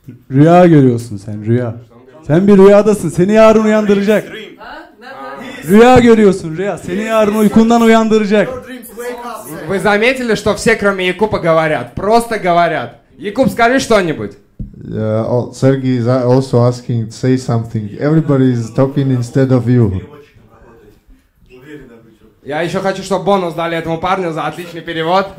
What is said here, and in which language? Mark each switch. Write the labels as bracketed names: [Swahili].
[Turkish] Rüya görüyorsun sen, rüya. Sen bir rüyadasın, seni yarın uyandıracak. Rüya görüyorsun, rüya. Seni yarın uykundan uyandıracak. [Russian] Вы заметили, что все, кроме Якуба, говорят? Просто говорят. Якуб, скажи что-нибудь. [English] Sergey is also asking, say something. Everybody is talking instead of you. [Russian] Я еще хочу, чтобы бонус дали этому парню за отличный перевод.